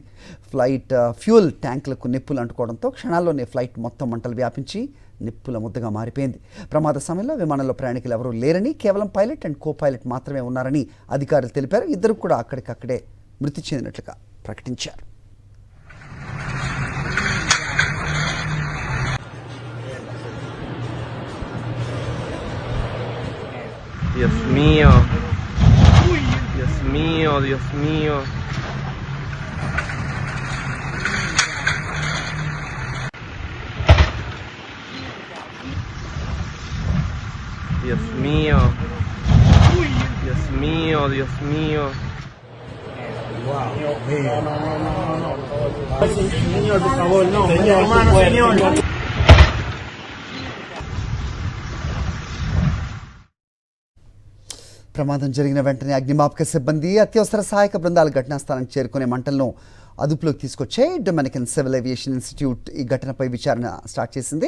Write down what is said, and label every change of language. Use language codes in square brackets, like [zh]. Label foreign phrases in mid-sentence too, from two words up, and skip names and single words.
[te] ఫ్లైట్ ఫ్యూయల్ ట్యాంకులకు నిప్పులు అంటుకోవడంతో క్షణాల్లోనే ఫ్లైట్ మొత్తం మంటలు వ్యాపించి నిప్పుల ముద్దగా మారిపోయింది. ప్రమాద సమయంలో విమానంలో ప్రయాణికులు ఎవరూ లేరని, కేవలం [en] pilot and co-pilot [te] మాత్రమే ఉన్నారని అధికారులు తెలిపారు. ఇద్దరు కూడా అక్కడికక్కడే మృతి చెందినట్లుగా ప్రకటించారు. [es] Dios mío, Dios mío, Dios mío. Dios mío, Dios mío, Dios mío. Señor, por favor, no. Señor, hermano, señor. [te] ప్రమాదం జరిగిన వెంటనే అగ్నిమాపక సిబ్బంది, అత్యవసర సహాయక బృందాలు ఘటనా స్థలానికి చేరుకునే మంటలను అదుపులోకి తీసుకొచ్చాయి. డొమినికన్ సివిల్ ఏవియేషన్ ఇన్స్టిట్యూట్ ఈ ఘటనపై విచారణ స్టార్ట్ చేసింది.